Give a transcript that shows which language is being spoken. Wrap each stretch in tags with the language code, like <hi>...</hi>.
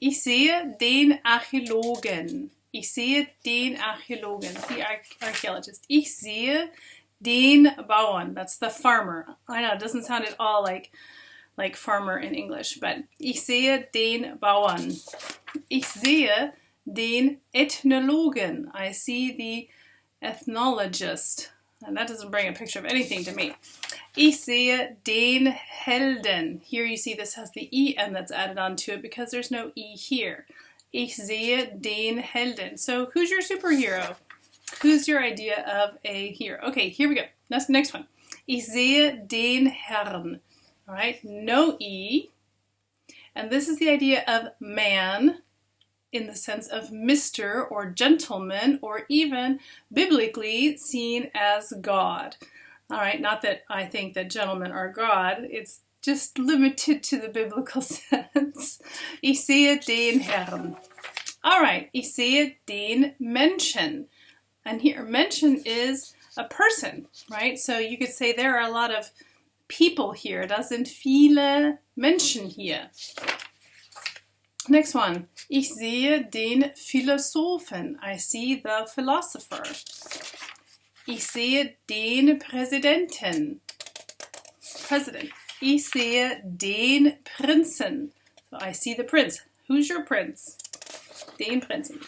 <de>Ich sehe den Archäologen. Ich sehe den Archäologen,</de> <en>the archaeologist.</en> <de>Ich sehe den Bauern.</de> <en>That's the farmer. I know, it doesn't sound at all like farmer in English, but</en> <de>ich sehe den Bauern. Ich sehe den Ethnologen.</de> <en>I see the ethnologist. And that doesn't bring a picture of anything to me.</en> <de>Ich sehe den Helden.</de> <en>Here you see this has the E-N that's added onto it because there's no E here.</en> <de>Ich sehe den Helden.</de> <en>So who's your superhero? Who's your idea of a hero? Okay, here we go. That's the next one.</en> <de>Ich sehe den Herrn.</de> <en>All right, no E. And this is the idea of man in the sense of Mr. or gentleman, or even biblically seen as God. All right, not that I think that gentlemen are God. It's just limited to the biblical sense.</en> <de>Ich sehe den Herrn.</de> <en>All right,</en> <de>ich sehe den Menschen.</de> <en>And here, Menschen is a person, right? So you could say there are a lot of people here.</en> <de>Da sind viele Menschen hier.</de> <en>Next one.</en> <de>Ich sehe den Philosophen.</de> <en>I see the philosopher.</en> <de>Ich sehe den Präsidenten.</de> <en>President.</en> <de>Ich sehe den Prinzen.</de> <en>So I see the prince. Who's your prince?</en> <de>Den Prinzen.</de>